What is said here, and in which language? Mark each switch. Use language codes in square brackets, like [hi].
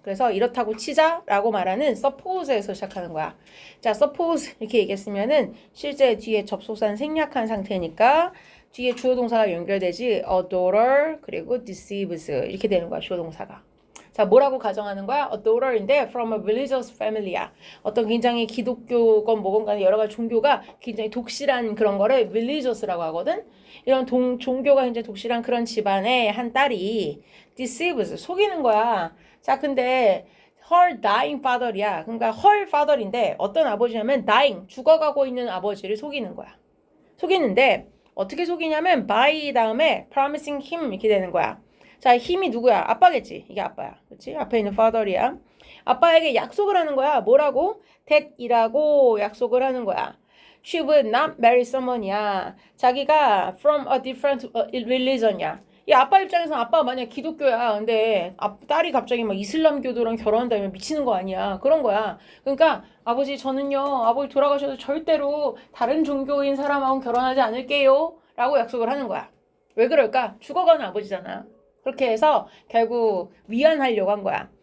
[ko] 그래서 이렇다고 치자라고 말하는 suppose에서 시작하는 거야. 자, suppose 이렇게 얘기했으면은 실제 뒤에 접속사는 생략한 상태니까 뒤에 주어 동사가 연결되지 [en] a daughter [ko] 그리고 [en] deceives [ko] 이렇게 되는 거야, 주어 동사가. 자, 뭐라고 가정하는 거야? [en] A daughter [ko] 인데 [en] from a religious family야. [ko] 어떤 굉장히 기독교건 뭐건 간에 여러 가지 종교가 굉장히 독실한 그런 거를 religious라고 하거든. 이런 종교가 굉장히 독실한 그런 집안의 한 딸이 [en] deceives, [ko] 속이는 거야. 자, 근데 [en] her dying father [ko] 이야. 그러니까 [en] her father [ko] 인데 어떤 아버지냐면 [en] dying, [ko] 죽어가고 있는 아버지를 속이는 거야. 속이는데 어떻게 속이냐면 by 다음에 [en] promising him [ko] 이렇게 되는 거야. 자, 힘이 누구야? 아빠겠지. 이게 아빠야. 그렇지? 앞에 있는 father이야. 아빠에게 약속을 하는 거야. 뭐라고? that이라고 약속을 하는 거야. [en] She would not marry someone [ko] 이야. 자기가 [en] from a different religion이야. [ko] 이 아빠 입장에서는 아빠가 만약 기독교야. 근데 딸이 갑자기 막 이슬람교도랑 결혼한다면 미치는 거 아니야. 그런 거야. 그러니까 아버지 저는요. 아버지 돌아가셔도 절대로 다른 종교인 사람하고 결혼하지 않을게요. 라고 약속을 하는 거야. 왜 그럴까? 죽어가는 아버지잖아. 그렇게 해서 결국 위안하려고 한 거야.